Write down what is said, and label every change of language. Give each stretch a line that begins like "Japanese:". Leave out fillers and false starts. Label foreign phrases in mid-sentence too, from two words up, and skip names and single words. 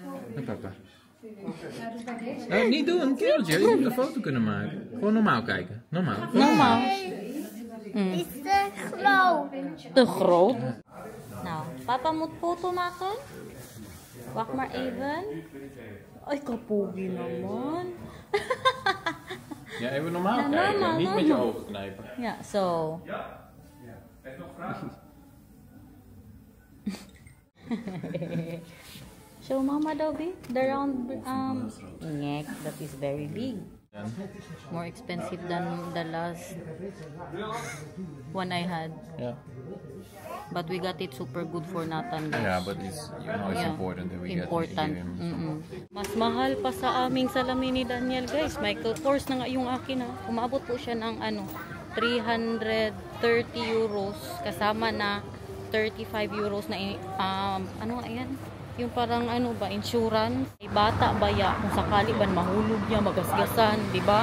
Dutch: Met papa. Nou, niet doen, kereltje. Je moet een foto kunnen maken. Gewoon normaal kijken. Normaal. Normaal. Is te groot. Te groot. Nou, papa moet foto maken. Wacht maar even.
Filipino: Ay, kapogi naman.
Dutch: Ja, even normaal Ja, kijken. normaal, Niet met je normaal. ogen knijpen. Ja, zo.
English: Show mama Dobby. The round neck that is very big. More expensive than the last one I had. Yeah. But we got it super good for Nathan. Guys. Yeah, but it's, you know, it's Yeah, important that we important. give him.
Filipino: Mas mahal pa sa aming salamin ni Daniel, guys. Michael Kors na nga yung akin, ha. Umabot po siya ng 330 euros kasama na 35 euros na ano ayan, yung parang ano ba, insurance. Ay, bata ba ya, kung sakali ba mahulog niya, magasgasan, di ba?